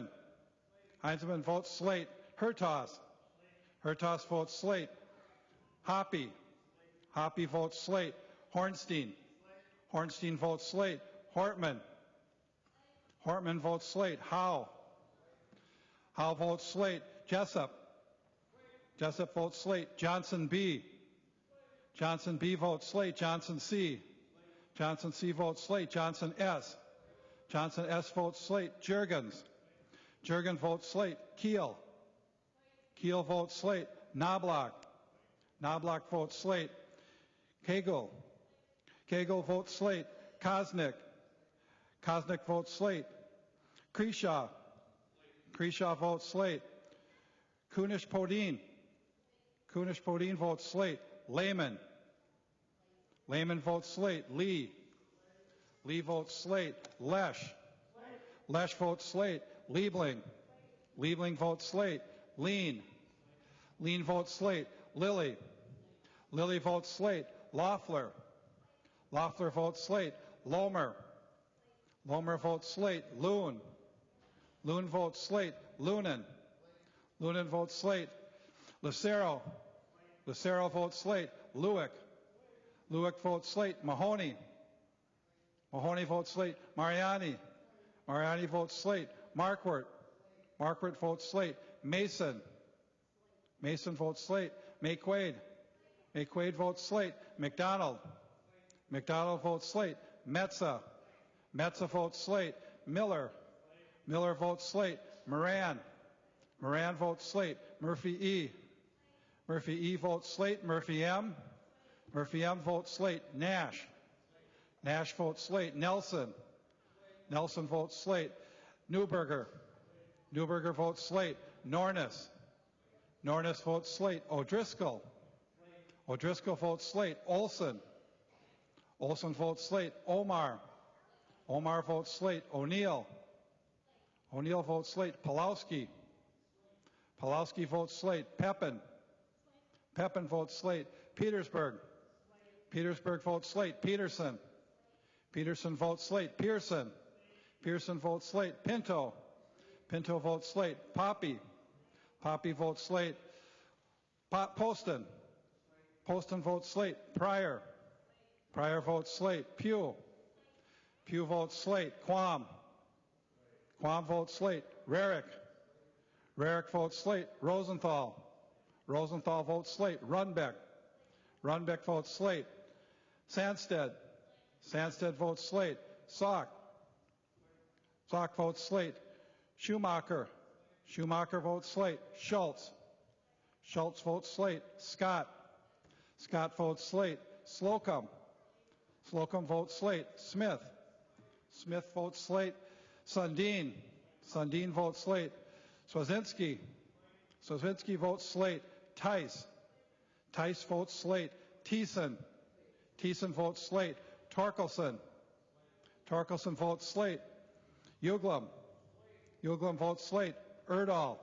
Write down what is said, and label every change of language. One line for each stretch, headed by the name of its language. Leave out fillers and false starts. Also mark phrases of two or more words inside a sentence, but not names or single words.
English: Heinzeman votes slate. Hertos. Hertos votes slate. Hoppy. Hoppy votes slate. Hornstein. Hornstein votes slate. Hortman. Hortman votes slate. Howe. Howe votes slate. Jessup. Jessup votes slate. Johnson B. Johnson B votes slate. Johnson C. Johnson C votes slate. Johnson S. Johnson S votes slate. Jurgens. Jurgen votes slate. Keel. Keel votes slate. Knobloch. Knobloch votes slate. Kegel. Kegel votes slate. Kosnick. Kosnick votes slate. Kreshaw. Kreshaw votes slate. Kunish-Podine. Kunish-Podine votes slate. Lehman. Lehman votes slate. Lee. Lee votes slate. Lesh. Lesh votes slate. Liebling. Liebling votes slate. Lean. Lean votes slate. Lilly. Lilly votes slate. Loeffler. Loeffler votes slate. Lomer. Lomer votes slate. Loon. Loon votes slate. Lunan. Lunan votes slate. Lucero. Lucero votes slate. Lewick. Lewick votes slate. Mahoney. Mahoney votes slate. Mariani. Mariani votes slate. Marquardt. Marquardt votes slate. Mason. Mason votes slate. McQuaid. McQuaid votes slate. McDonald. McDonald votes slate. Metza. Metza votes slate. Miller. Miller votes slate. Moran. Moran votes slate. Murphy E. Murphy E votes slate. Murphy M. Murphy M votes slate. Nash. Nash votes slate. Nelson. Nelson votes slate. Newberger. Newberger votes slate. Nornis. Nornis votes slate. O'Driscoll. O'Driscoll votes slate. Olson. Olson votes slate. Omar. Omar votes slate. O'Neill. O'Neill votes slate. Pulowski. Pulowski votes slate. Pepin. Pepin votes slate. Petersburg. Petersburg votes slate. Peterson. Peterson votes slate. Pearson. Pearson votes slate. Pinto. Pinto votes slate. Poppy. Poppy votes slate. Poston. Poston votes slate. Pryor. Pryor votes slate. Pugh. Pugh votes slate. Quam. Quam votes slate. Rarick. Rarick votes slate. Rosenthal. Rosenthal votes slate. Runbeck. Runbeck votes slate. Sandsted. Sandsted votes slate. Salk. Salk votes slate. Schumacher. Schumacher votes slate. Schultz. Schultz votes slate. Scott. Scott votes slate. Slocum. Slocum votes slate. Smith. Smith votes slate. Sundin. Sundin votes slate. Swazinski. Swazinski votes slate. Tice. Tice votes slate. Thiessen. Thiessen votes slate. Torkelson. Torkelson votes slate. Uglum. Uglum votes slate. Erdahl.